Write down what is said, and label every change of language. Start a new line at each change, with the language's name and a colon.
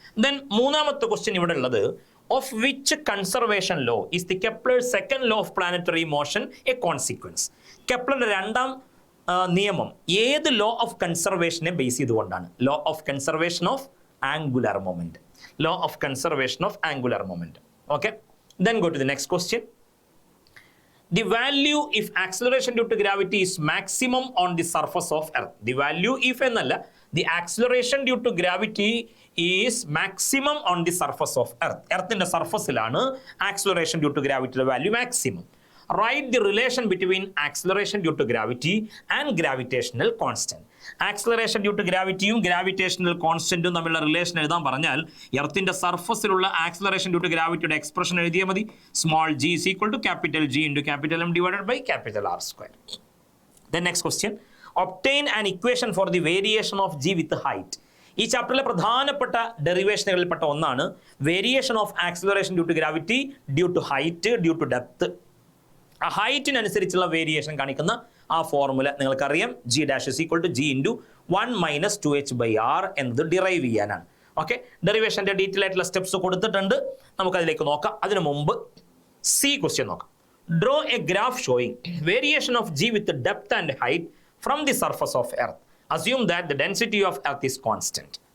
Malayalam: Then മൂന്നാമത്തെ question ഇവിടെ ഉള്ളത്,
English: Of which conservation law is the Kepler second law of planetary motion a consequence?
Malayalam: കെപ്ലറിന്റെ രണ്ടാം നിയമം ഏത് ലോ ഓഫ് കൺസർവേഷനെ ബേസ് ചെയ്തുകൊണ്ടാണ്?
English: Law of conservation of angular moment. Law of conservation of angular moment. Okay, then go to the next question. The value if acceleration due to gravity is maximum on the surface of Earth. The value if എന്നല്ല, the acceleration due to gravity is maximum on the surface of Earth. Earthന്റെ സർഫസിലാണ് acceleration due to gravity value maximum. Write the relation between acceleration due to gravity and gravitational constant.
Malayalam: Acceleration due to gravityയും gravitational constantും തമ്മിലുള്ള relation എഴുതാൻ പറഞ്ഞാൽ എർത്തിന്റെ സർഫസിലുള്ള acceleration due to ഗ്രാവിറ്റിയുടെ expression എഴുതിയാൽ മതി.
English: Small g is equal to capital G into capital M divided by capital R square. Then next question, obtain an equation for the variation of g with height.
Malayalam: ഈ ചാപ്റ്ററിലെ പ്രധാനപ്പെട്ട ഡെറിവേഷനുകളിൽപ്പെട്ട ഒന്നാണ് variation of acceleration due to gravity due to height due to depth. ആ ഹൈറ്റിനനുസരിച്ചുള്ള variation കാണിക്കുന്ന ആ formula നിങ്ങൾക്കറിയാം.
English: g dash is equal to g into 1 - 2h/r
Malayalam: എന്നത് derive ചെയ്യാനാണ്. Okay, ഡെറിവേഷൻ്റെ detail ആയിട്ടുള്ള സ്റ്റെപ്സ് കൊടുത്തിട്ടുണ്ട്, നമുക്കതിലേക്ക് നോക്കാം. അതിനു മുമ്പ് സി ക്വസ്റ്റ്യൻ നോക്കാം.
English: Draw a graph showing variation of g with the depth and height from the surface of earth. Assume that the density of earth is constant.